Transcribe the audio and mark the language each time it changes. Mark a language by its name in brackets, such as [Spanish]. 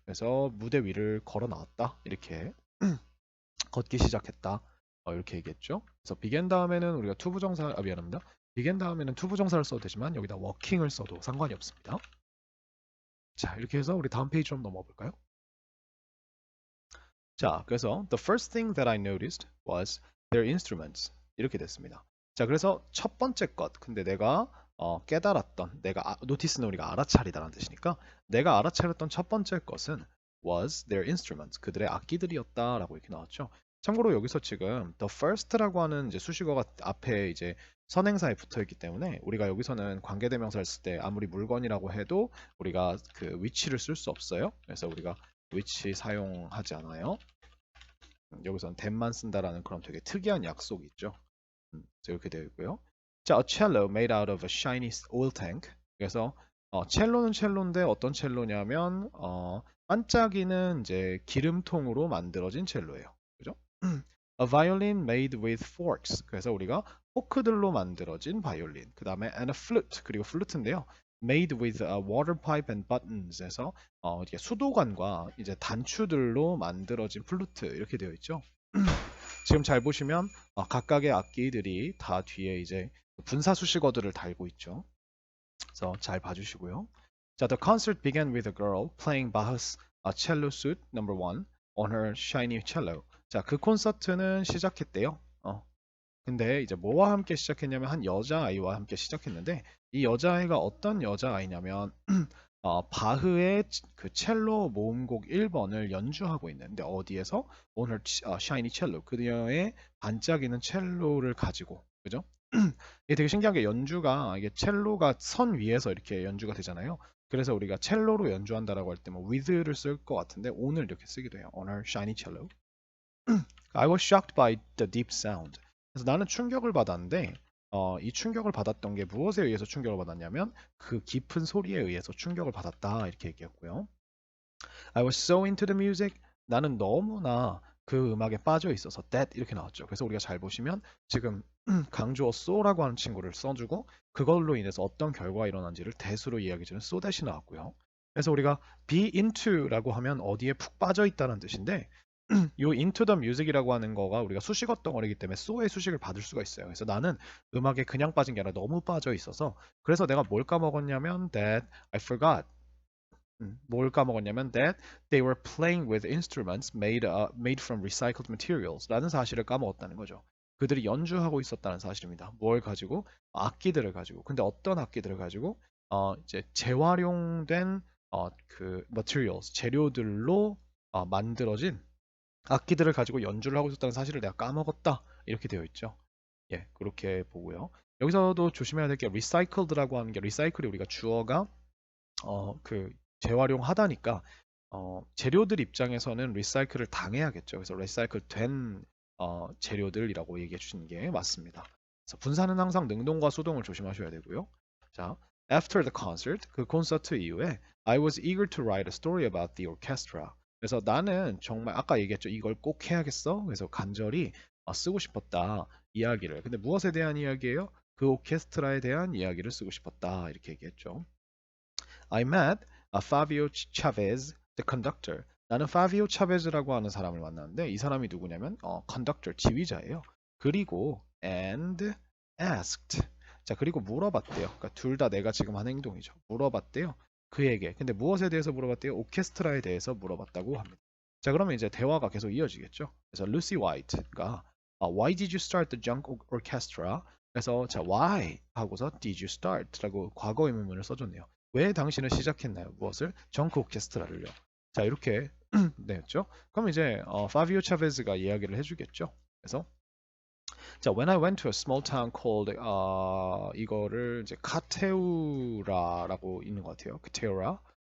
[Korean] 그래서 무대 위를 걸어 나왔다. 이렇게 걷기 시작했다. 이렇게 얘기했죠. 그래서 began 다음에는 우리가 투부정사 미안합니다. began 다음에는 투부정사를 써도 되지만 여기다 walking을 써도 상관이 없습니다. 자, 이렇게 해서 우리 다음 페이지로 한번 넘어가 볼까요? 자, 그래서 [English] the first thing that I noticed was their instruments. [Korean] 이렇게 됐습니다. 자, 그래서 첫 번째 것. 근데 내가 깨달았던, 내가 노티스는 우리가 알아차리다라는 뜻이니까 내가 알아차렸던 첫 번째 것은 [English] was their instruments. [Korean] 그들의 악기들이었다라고 이렇게 나왔죠. 참고로 여기서 지금 the first라고 하는 이제 수식어가 앞에 이제 선행사에 붙어 있기 때문에 우리가 여기서는 관계대명사를 쓸 때 아무리 물건이라고 해도 우리가 그 which를 쓸 수 없어요. 그래서 우리가 which 사용하지 않아요. 여기서는 that만 쓴다라는 그런 되게 특이한 약속이 있죠. 이렇게 되어 있고요. [English] 자, a cello made out of a shiny oil tank. [Korean] 그래서 첼로는 첼로인데 어떤 첼로냐면 반짝이는 이제 기름통으로 만들어진 첼로예요. 그죠? [English] A violin made with forks. [Korean] 그래서 우리가 포크들로 만들어진 바이올린. 그 다음에 [English] and a flute. [Korean] 그리고 플루트인데요. [English] Made with a water pipe and buttons [Korean] 에서 이게 수도관과 이제 단추들로 만들어진 플루트 이렇게 되어 있죠. 지금 잘 보시면 각각의 악기들이 다 뒤에 이제 분사 수식어들을 달고 있죠. 그래서 잘 봐주시고요. [English] 자, the concert began with a girl playing Bach's cello suite number 1 on her shiny cello. [Korean] 자, 그 콘서트는 시작했대요. 근데 이제 뭐와 함께 시작했냐면 한 여자아이와 함께 시작했는데 이 여자아이가 어떤 여자아이냐면 바흐의 그 첼로 모음곡 1번을 연주하고 있는데 어디에서? 오늘 샤이니 첼로 그녀의 반짝이는 첼로를 가지고 그죠? 이게 되게 신기한 게 연주가 이게 첼로가 선 위에서 이렇게 연주가 되잖아요. 그래서 우리가 첼로로 연주한다라고 할 때 뭐 with를 쓸 것 같은데 오늘 이렇게 쓰기도 해요. 오늘 샤이니 첼로. [English] I was shocked by the deep sound. [Korean] 그래서 나는 충격을 받았는데 이 충격을 받았던 게 무엇에 의해서 충격을 받았냐면 그 깊은 소리에 의해서 충격을 받았다 이렇게 얘기했고요. [English] I was so into the music. [Korean] 나는 너무나 그 음악에 빠져 있어서 that 이렇게 나왔죠. 그래서 우리가 잘 보시면 지금 강조어 so라고 하는 친구를 써주고 그걸로 인해서 어떤 결과가 일어난지를 that으로 이야기해주는 so that이 나왔고요. 그래서 우리가 be into라고 하면 어디에 푹 빠져 있다는 뜻인데 요 into the music이라고 하는 거가 우리가 수식어 덩어리이기 때문에 so의 수식을 받을 수가 있어요. 그래서 나는 음악에 그냥 빠진 게 아니라 너무 빠져 있어서 그래서 내가 뭘 까먹었냐면 [English] that I forgot. [Korean] 뭘 까먹었냐면 [English] that they were playing with instruments made from recycled materials [Korean] 라는 사실을 까먹었다는 거죠. 그들이 연주하고 있었다는 사실입니다. 뭘 가지고? 악기들을 가지고. 근데 어떤 악기들을 가지고? 이제 재활용된 그 materials, 재료들로 만들어진 악기들을 가지고 연주를 하고 있었다는 사실을 내가 까먹었다. 이렇게 되어 있죠. 예, 그렇게 보고요. 여기서도 조심해야 될 게 recycled라고 하는 게 recycle이 우리가 주어가 그 재활용하다니까 재료들 입장에서는 리사이클을 당해야겠죠. 그래서 리사이클 된 재료들이라고 얘기해 주시는 게 맞습니다. 그래서 분사는 항상 능동과 수동을 조심하셔야 되고요. [English] 자, after the concert, [Korean] 그 콘서트 이후에 [English] I was eager to write a story about the orchestra. [Korean] 그래서 나는 정말 아까 얘기했죠. 이걸 꼭 해야겠어. 그래서 간절히 쓰고 싶었다. 이야기를. 근데 무엇에 대한 이야기예요? 그 오케스트라에 대한 이야기를 쓰고 싶었다. 이렇게 얘기했죠. [English] I met Fabio Chavez, the conductor. [Korean] 나는 파비오 차베즈라고 하는 사람을 만났는데 이 사람이 누구냐면 conductor, 지휘자예요. 그리고 [English] and asked. [Korean] 자, 그리고 물어봤대요. 그러니까 둘 다 내가 지금 한 행동이죠. 물어봤대요. 그에게. 근데 무엇에 대해서 물어봤대요? 오케스트라에 대해서 물어봤다고 합니다. 자, 그러면 이제 대화가 계속 이어지겠죠. 그래서 루시 화이트가 [English] Why did you start the junk orchestra? [Korean] 그래서 자, why 하고서 did you start라고 과거 의문문을 써줬네요. 왜 당신은 시작했나요? 무엇을? 정크 오케스트라를요. 자, 이렇게 내었죠. 그럼 이제 파비오 차베즈가 이야기를 해주겠죠. 그래서 자, [English] when I went to a small town called [Korean] 이거를 이제 카테우라라고 있는 것 같아요. 카테우라.